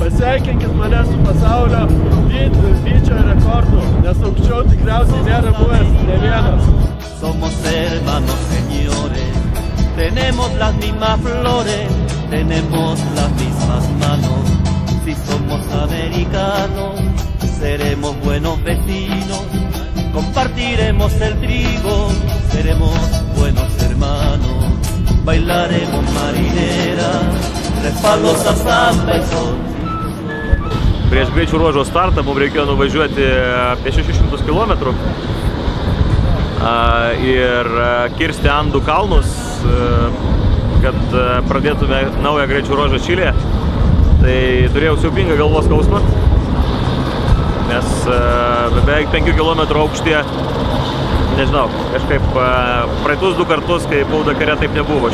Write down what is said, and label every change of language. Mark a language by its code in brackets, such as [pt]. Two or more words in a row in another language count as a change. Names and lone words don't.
[lt] pasveikinkit mane su pasaulio dydžio rekordu, nes aukščiau tikriausiai nėra buvęs ne vienas. [es] Somos hermanos, señores, tenemos las mismas flores, tenemos las mismas manos. Si somos americanos, seremos buenos vecinos, compartiremos el trigo, seremos buenos hermanos, bailaremos marinera, respaldos hasta el sol. [lt] Prieš greičių ruožo startą mums reikėjo nuvažiuoti apie 600 km ir kirsti Andų kalnus, kad pradėtume naują greičių ruožą Čilėje. Tai turėjau siaubingą galvos skausmą, nes beveik 5 km aukštyje, nežinau, kažkaip praeitus 2 kartus, kai buvau Dakare, taip nebuvo.